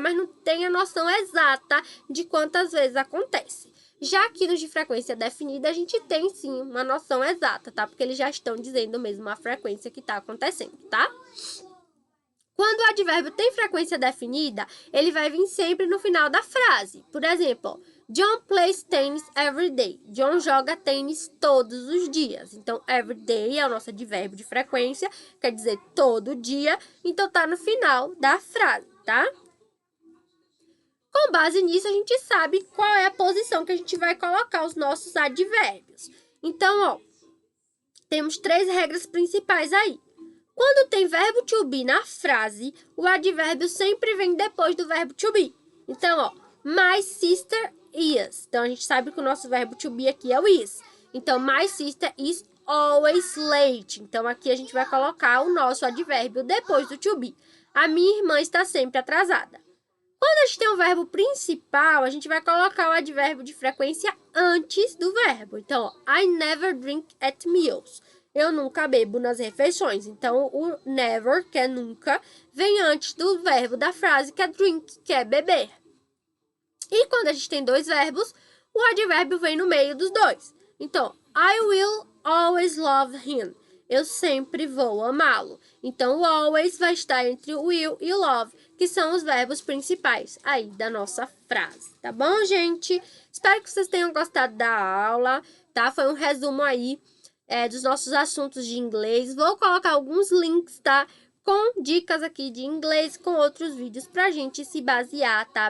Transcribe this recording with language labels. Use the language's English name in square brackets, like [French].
[Portuguese] Mas não tem a noção exata de quantas vezes acontece. Já que nos de frequência definida, a gente tem sim uma noção exata, tá? Porque eles já estão dizendo mesmo a frequência que tá acontecendo, tá? Quando o advérbio tem frequência definida, ele vai vir sempre no final da frase. [English] Por exemplo, John plays tennis every day. [Portuguese] John joga tênis todos os dias. Então, every day é o nosso advérbio de frequência, quer dizer todo dia. Então, tá no final da frase, tá? Com base nisso, a gente sabe qual é a posição que a gente vai colocar os nossos advérbios. Então, ó, temos 3 regras principais aí. Quando tem verbo to be na frase, o advérbio sempre vem depois do verbo to be. Então, ó, my sister is. Então, a gente sabe que o nosso verbo to be aqui é o is. [English] Então, my sister is always late. [Portuguese] Então, aqui a gente vai colocar o nosso advérbio depois do to be. A minha irmã está sempre atrasada. Quando a gente tem um verbo principal, a gente vai colocar o advérbio de frequência antes do verbo. [English] Então, ó, I never drink at meals. [Portuguese] Eu nunca bebo nas refeições. Então, o never, que é nunca, vem antes do verbo da frase, que é drink, que é beber. E quando a gente tem dois verbos, o advérbio vem no meio dos dois. [English] Então, I will always love him. [Portuguese] Eu sempre vou amá-lo. Então, o always vai estar entre o will e o love, que são os verbos principais aí da nossa frase. Tá bom, gente? Espero que vocês tenham gostado da aula, tá? Foi um resumo aí dos nossos assuntos de inglês. Vou colocar alguns links, tá? Com dicas aqui de inglês, com outros vídeos pra gente se basear, tá?